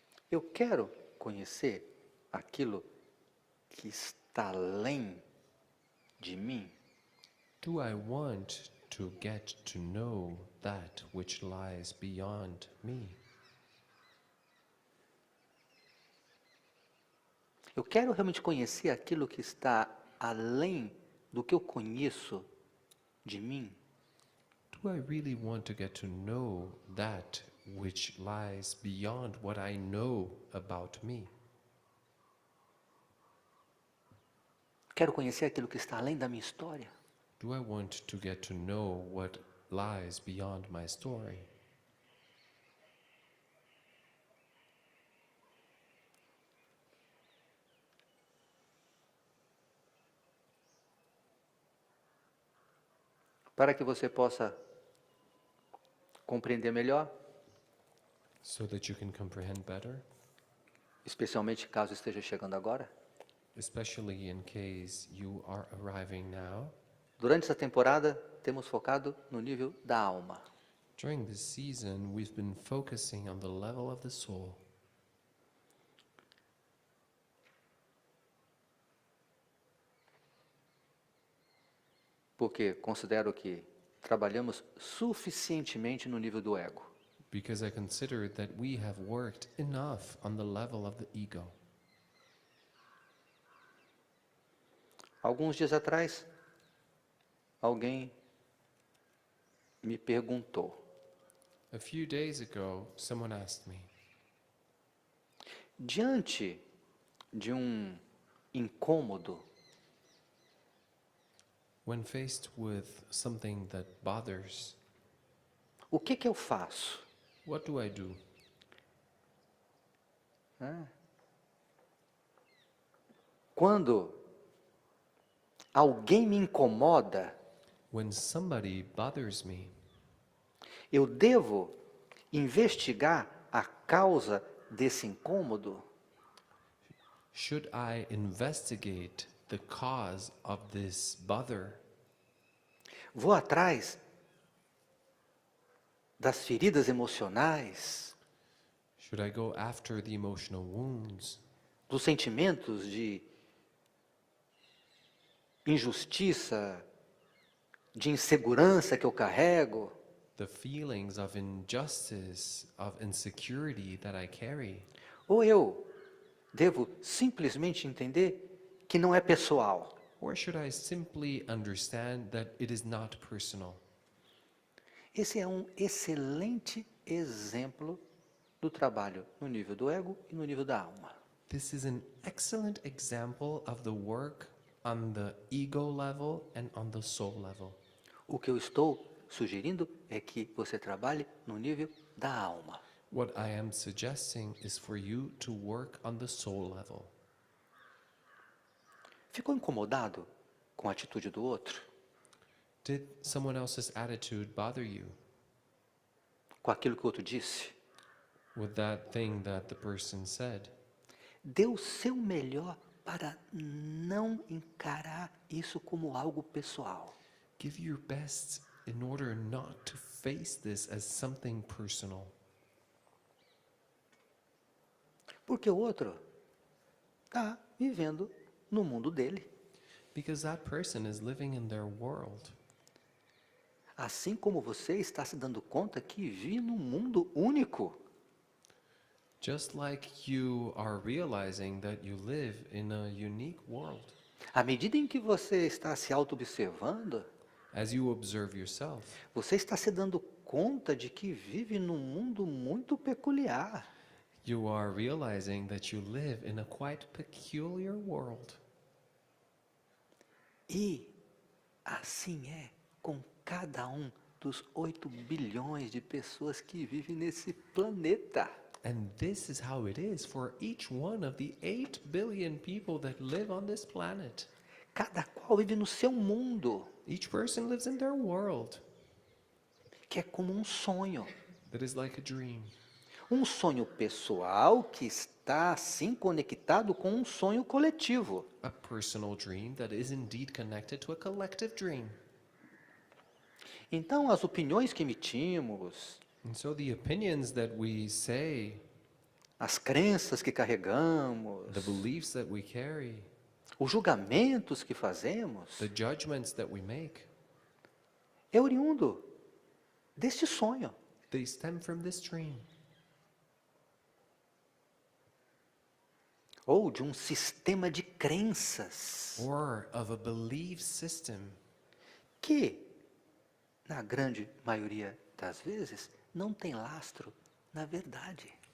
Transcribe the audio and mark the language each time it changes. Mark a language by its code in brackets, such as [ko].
[pt] eu quero conhecer aquilo que está além de mim? [en] do I want to get to know that which lies beyond me? [pt] Eu quero realmente conhecer aquilo que está além do que eu conheço de mim? [en] Do I really want to get to know that which lies beyond what I know about me? [pt] Quero conhecer aquilo que está além da minha história? [en] Do I want to get to know what lies beyond my story? [pt] para que você possa compreender melhor, [en] so that you can comprehend better, [pt] especialmente caso esteja chegando agora. [en] especially in case you are arriving now. [pt] Durante essa temporada, temos focado no nível da alma. [en] During this season, we've been focusing on the level of the soul. [pt] Porque considero que trabalhamos suficientemente no nível do ego. [en] Because I consider that we have worked enough on the level of the ego. [pt] Alguns dias atrás, alguém me perguntou: [en] A few days ago, someone asked me, [pt] diante de incômodo, [en] when faced with something that bothers, [pt] o que eu faço? [en] what do I do? [pt] Quando alguém me incomoda, [en] When somebody bothers me, [pt] eu devo investigar a causa desse incômodo? [en] should I investigate the cause of this bother? [pt] Vou atrás das feridas emocionais, [en] Should I go after the emotional wounds, [pt] dos sentimentos de injustiça, de insegurança que eu carrego? [en] the feelings of injustice, of insecurity that I carry? [pt] Ou eu devo simplesmente entender que não é pessoal? [en] Or should I simply understand that it is not personal? [pt] Esse é um excelente exemplo do trabalho no nível do ego e no nível da alma. [en] This is an excellent example of the work on the ego level and on the soul level. [pt] O que eu estou sugerindo é que você trabalhe no nível da alma. [en] What I am suggesting is for you to work on the soul level. [pt] Ficou incomodado com a atitude do outro? [en] Did someone else's attitude bother you? [pt] Com aquilo que o outro disse? [en] With that thing that the person said? [pt] Dê o seu melhor para não encarar isso como algo pessoal. [en] Give your best in order not to face this as something personal. [pt] Porque o outro está vivendo no mundo dele. [en] Because that person is living in their world. [pt] Assim como você está se dando conta que vive num mundo único. [en] Just like you are realizing that you live in a unique world. [pt] À medida em que você está se auto-observando, [en] As you observe yourself, [pt] você está se dando conta de que vive num mundo muito peculiar. [en] you are realizing that you live in a quite peculiar world. [pt] E assim é com cada um dos 8 bilhões de pessoas que vivem nesse planeta. [en] And this is how it is for each one of the 8 billion people that live on this planet. [pt] Cada qual vive no seu mundo, [en] Each person lives in their world [pt] que é como um sonho. [en] that is like a dream. [pt] Um sonho pessoal que está assim conectado com um sonho coletivo. [en] A personal dream that is indeed connected to a collective dream. [pt] Então, as opiniões que emitimos, [en] And so the opinions that we say, [pt] as crenças que carregamos, [en] the beliefs that we carry, [pt] os julgamentos que fazemos, [en] the judgments that we make, [pt] é oriundo deste sonho. [en] they stem from this dream. [pt] Ou de um sistema de crenças [en] Or of a belief system [pt] que, na grande maioria das vezes, não tem lastro na verdade.